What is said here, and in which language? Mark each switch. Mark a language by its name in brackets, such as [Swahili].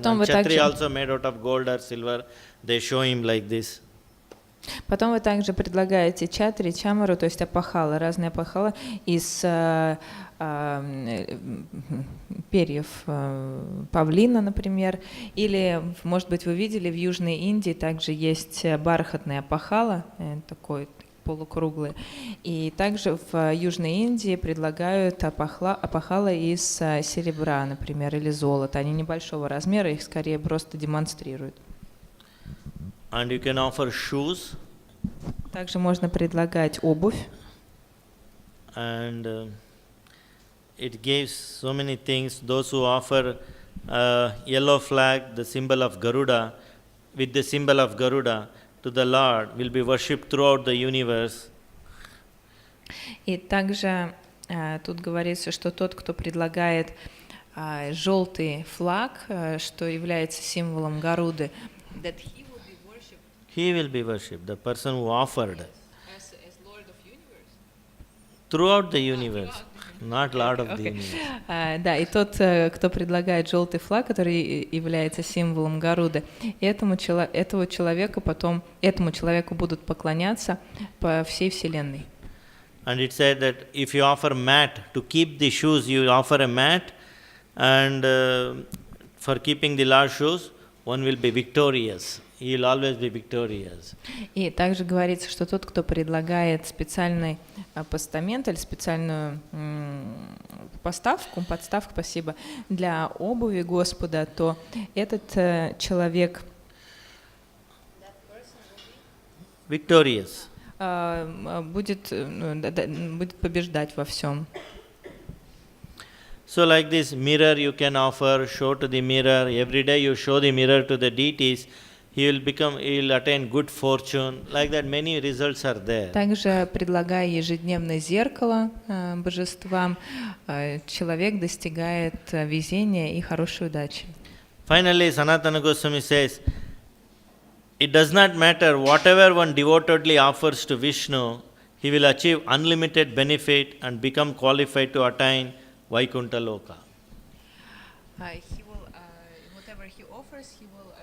[English] Chhatri also made out of gold or silver. They show him like this. [Russian] Потом вы также предлагаете чатри, чамару, то есть апахала, разные апахала из перьев павлина, например. Или, может быть, вы видели, в Южной Индии также есть бархатные апахала, такой полукруглый. И также в Южной Индии предлагают апахала из серебра, например, или золота. Они небольшого размера, их скорее просто демонстрируют. [English] And you can offer shoes. [Russian] Также можно предлагать обувь. [English] And it gives so many things. Those who offer yellow flag, the symbol of Garuda, with the symbol of Garuda, to the Lord will be worshipped throughout the universe. [Russian] И также тут говорится, что тот, кто предлагает желтый флаг, что является символом Гаруды, [English] that he will be worshipped, the person who offered. As Lord of universe? Throughout the universe, not Lord of the universe. [Russian] Да, и тот, кто предлагает желтый флаг, который является символом Гаруды, этому человеку будут поклоняться по всей вселенной. [English] And it said that if you offer mat to keep the shoes, you offer a mat, and for keeping the Lord's shoes, one will be victorious. He will always be victorious. [Russian] И также говорится, что тот, кто предлагает специальный постамент или специальную подставку, спасибо, для обуви Господа, то этот человек [English] victorious. [Russian] Будет побеждать во всем. [English] So like this mirror you can offer, show to the mirror. Every day you show the mirror to the deities. He will attain good fortune. Like that, many results are there. [Russian] Также, предлагая ежедневное зеркало божествам, человек достигает везения и хорошей удачи. [English] Finally, Sanatana Goswami says, it does not matter whatever one devotedly offers to Vishnu, he will achieve unlimited benefit and become qualified to attain Vaikuntha Loka. Whatever he offers, he will